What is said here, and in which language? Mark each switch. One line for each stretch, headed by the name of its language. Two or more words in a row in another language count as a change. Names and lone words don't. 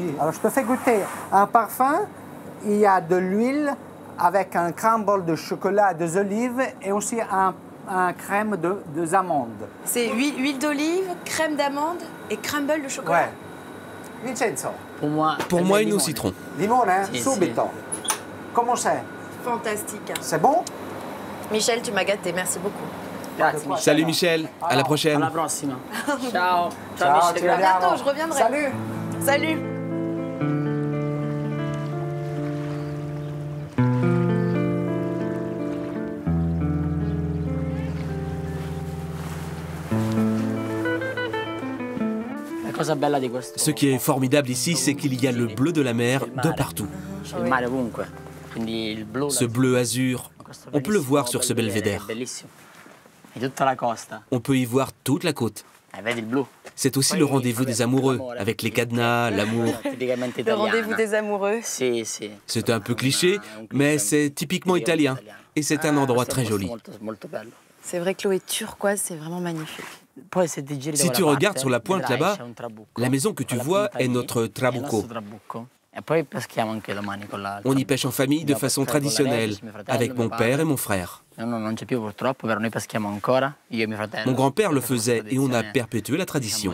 French: Alors je te fais goûter un parfum il y a de l'huile avec un crumble de chocolat, des olives et aussi un crème de amandes. C'est huile d'olive, crème d'amande et crumble de chocolat. Ouais. Vincenzo. Pour moi, une au citron.
Italian: Limone, subito.
French: Comment c'est? Fantastique. C'est bon? Michel, tu m'as gâté, merci beaucoup. Salut Michel, à la prochaine.
Italian: Alla prossima. Ciao. Ciao, Michel.
French: À bientôt, je reviendrai. Salut. Salut.
Italian: La cosa bella di questo.
French: Ce qui est formidable ici, c'est qu'il y a le bleu de la mer de partout.
Italian: Il mare ovunque. Quindi il blu.
French: Ce bleu azur, on peut le voir sur ce belvédère.
Italian: Bellissimo. E tutta la costa.
French: On peut y voir toute la côte.
Italian: Vedi il blu.
French: C'est aussi le rendez-vous des amoureux, avec les cadenas, l'amour. Le rendez-vous des amoureux.
Italian: Sì, sì.
French: C'est un peu cliché, mais c'est typiquement italien. Et c'est un endroit très joli.
Italian: Molto bello.
French: C'est vrai que l'eau est turquoise, c'est vraiment magnifique.
Italian: Poi se ti giri da
French: Si tu
Italian: quella
French: regardes
Italian: parte,
French: sur la pointe
Italian: vedrai,
French: là-bas,
Italian: c'è un trabucco.
French: la maison que tu
Italian: Alla
French: vois
Italian: punta
French: est
Italian: lì,
French: notre
Italian: è il trabucco. nostro trabucco. E poi peschiamo anche domani con la.
French: On y pêche en famille de façon traditionnelle, avec mon père et mon frère.
Italian: Non c'è più purtroppo, però noi peschiamo ancora, io e mio fratello.
French: Mon grand-père le faisait et on a perpétué la
Italian: Diciamo
French: tradition.